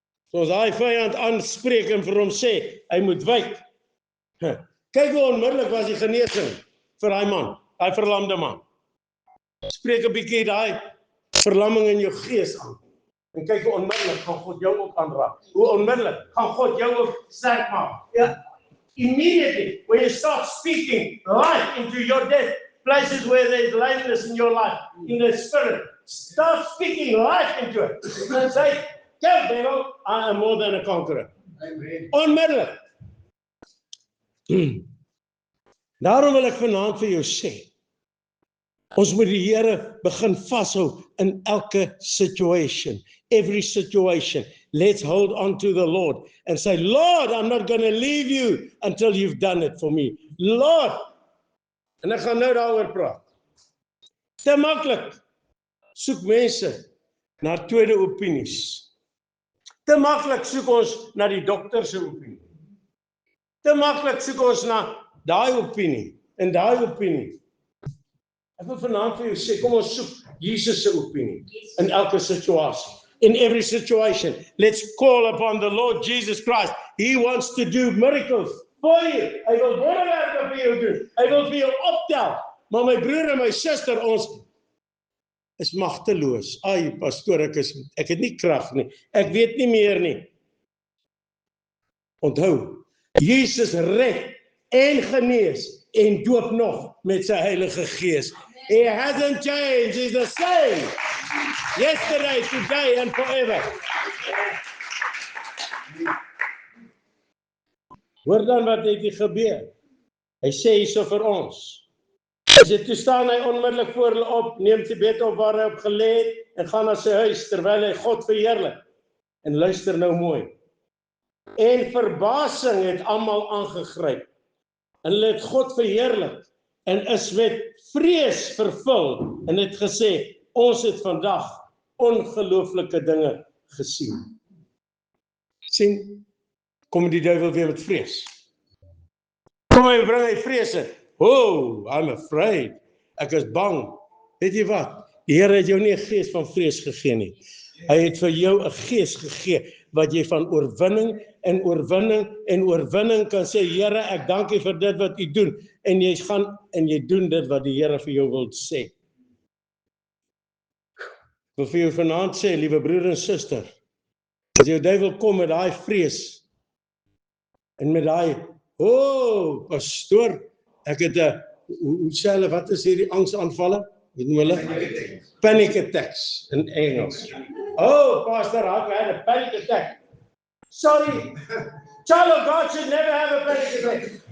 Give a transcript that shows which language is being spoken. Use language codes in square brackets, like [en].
[af] So as hy vyand aanspreek en vir hom sê, hy moet wyk. Kyk hoe onmiddellik was die genesing vir daai man, daai verlamde man. Spreek 'n bietjie daai verlamming in jou gees aan. En kyk hoe onmiddellik gaan God jou ook aanraak. Hoe onmiddellik gaan God jou ook sterk maak. Ja. [en] Immediately, when you start speaking life into your death, places where there is lameness in your life, in the spirit, start speaking life into it. And say, tell devil, I am more than a conqueror. [af] Amen. Onmiddellik. Daarom wil ek vanaand vir jou sê, ons moet die Here begin vashou in elke [en] situation, every situation. Let's hold on to the Lord and say, Lord, I'm not going to leave you until you've done it for me. Lord, [af] en ek gaan nou daaroor praat. Te maklik soek mense na tweede opinies. Te maklik soek ons na die dokter se opinie. Te maklik soek ons na daai opinie en daai opinie. Ek wil vanaand vir jou sê, kom ons soek Jesus se opinie in elke situasie. [en] In every situation, let's call upon the Lord Jesus Christ. He wants to do miracles for you. [af] Hy wil wonderwerke vir jou doen. Hy wil vir jou optel. Maar my broer en my suster, ons is magteloos. Ai, pastoor, ek het nie krag nie. Ek weet nie meer nie. Onthou, Jesus red en genees en doop nog met sy Heilige Gees. [en] He hasn't changed, he's the same. Yesterday, today and forever. [af] Hoor dan wat het hier gebeur. Hy sê hierso vir ons. Hy sê, toe staan hy onmiddellik voor hulle op, neem sy bed op waar hy op gelê het en gaan na sy huis terwyl hy God verheerlik. En luister nou mooi. En verbasing het almal aangegryp. En hulle het God verheerlik en is met vrees vervul en het gesê, ons het vandag ongelooflike dinge gesien. Sien, kom die duiwel weer met vrees. Kom hy bring hy vrees in. [en] Oh, I'm afraid. [af] Ek is bang. Weet jy wat? Die Here het jou nie 'n gees van vrees gegee nie. Hy het vir jou 'n gees gegee wat jy van oorwinning en oorwinning en oorwinning kan sê, Here, ek dank U vir dit wat U doen. En jy gaan en jy doen dit wat die Here vir jou wil sê. Ek wil vir jou vanaand sê, liewe broer en suster, as jou duiwel kom met daai vrees en met daai, oh, pastoor, ek het 'n, hoe sê hulle, wat is hierdie angsaanvalle? Weet noem hulle? [en] Panic attacks [af] in Engels. [en] Oh, pastor, I've had a panic attack. Sorry, child of God should never have a panic attack.